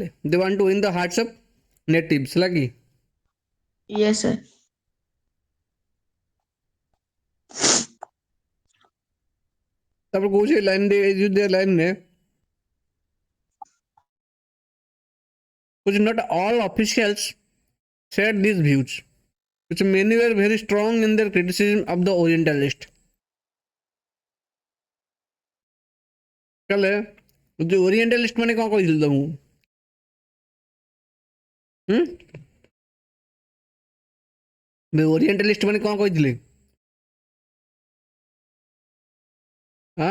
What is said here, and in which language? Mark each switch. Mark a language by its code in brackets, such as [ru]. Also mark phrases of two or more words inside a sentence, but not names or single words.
[en] they want to win the hearts of natives, [or] ହେଲା କି? [en] yes sir. [or] ତାପରେ କହୁଛି ଲାଇନରେ, ଏଇ ଯୋଉ ଲାଇନରେ କହୁଛି [en] not all officials shared these views, which many were very strong in their criticism of the Orientalist. [or] ତାହେଲେ ଯୋଉ ଓରିଏଣ୍ଟାଲିଷ୍ଟ ମାନେ କ'ଣ କହିଥିଲେ ତମକୁ? ଓରିଏଣ୍ଟାଲିଷ୍ଟ ମାନେ କ'ଣ କହିଥିଲେ? ହଁ,